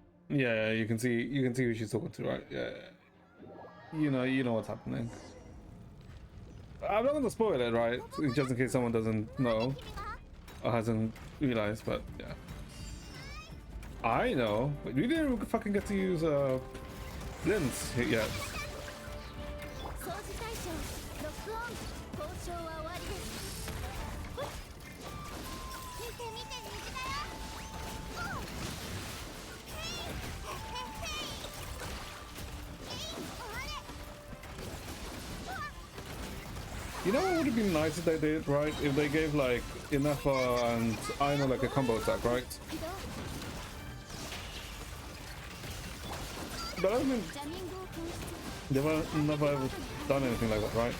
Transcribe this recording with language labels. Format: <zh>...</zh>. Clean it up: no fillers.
<en>Yeah, you can see who she's talking to, right? Yeah, you know what's happening. I'm not gonna spoil it, right? Just in case someone doesn't know or hasn't realized, but yeah. I know, but we didn't fucking get to use Blintz yet.</en> <ja>掃除対象ロックオン交渉は終わりです見て見て虹だよおうへいへいへい</ja> <en>You know what would have been nice if they did, right? If they gave like enough and I know like a combo attack, right? But I mean, they've never ever done anything like that, right?</en>